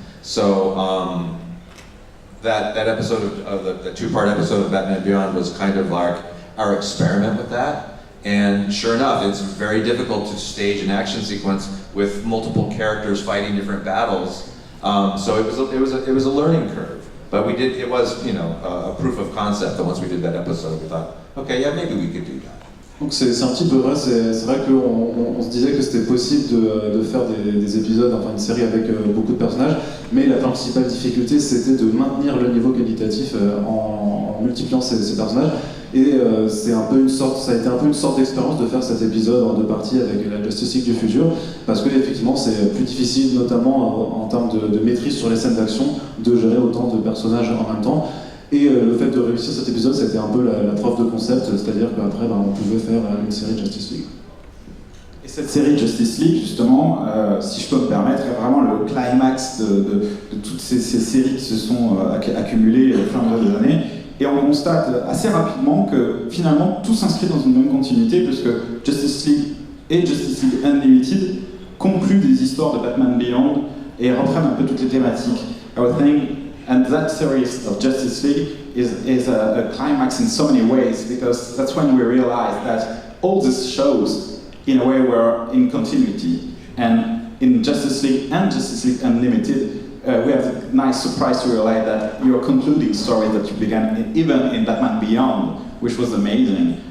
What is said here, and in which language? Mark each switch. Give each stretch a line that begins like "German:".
English: So that episode of the two-part episode of Batman Beyond was kind of like our experiment with that. And sure enough, it's very difficult to stage an action sequence with multiple characters fighting different battles. So it was a learning curve. But it was a proof of concept that once we did that episode, we thought, okay, yeah, maybe we could do that.
French: Donc c'est un petit peu vrai, c'est vrai qu'on se disait que c'était possible de faire des épisodes, enfin une série avec beaucoup de personnages, mais la principale difficulté c'était de maintenir le niveau qualitatif en multipliant ces personnages, et ça a été un peu une sorte d'expérience de faire cet épisode en deux parties avec la Justice League du futur, parce que effectivement c'est plus difficile, notamment en termes de maîtrise sur les scènes d'action, de gérer autant de personnages en même temps. Et le fait de réussir cet épisode, c'était un peu la preuve de concept, c'est-à-dire qu'après, on pouvait faire une série Justice League. Et cette série Justice League, justement, si je peux me permettre, est vraiment le climax de toutes ces séries qui se sont accumulées au fur et à mesure des années. Et on constate assez rapidement que finalement, tout s'inscrit dans une même continuité, puisque Justice League et Justice League Unlimited concluent des histoires de Batman Beyond et reprennent un peu toutes les thématiques.
English: I would think, and that series of Justice League is a climax in so many ways, because that's when we realized that all these shows, in a way, were in continuity. And in Justice League and Justice League Unlimited, we have the nice surprise to realize that you're concluding stories that you began even in Batman Beyond, which was amazing.